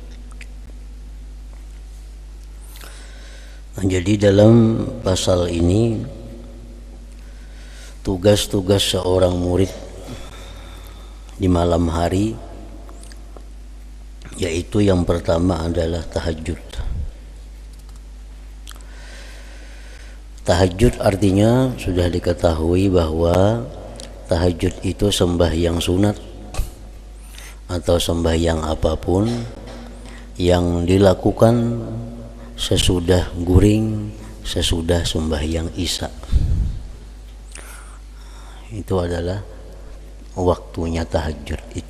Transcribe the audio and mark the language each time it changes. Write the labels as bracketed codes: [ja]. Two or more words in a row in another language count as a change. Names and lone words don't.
[id] Jadi dalam pasal ini tugas-tugas seorang murid di malam hari, yaitu yang pertama adalah tahajud. Tahajud artinya sudah diketahui bahwa tahajud itu sembahyang sunat atau sembahyang apapun yang dilakukan sesudah guring, sesudah sembahyang isya. Itu adalah waktunya tahajud itu.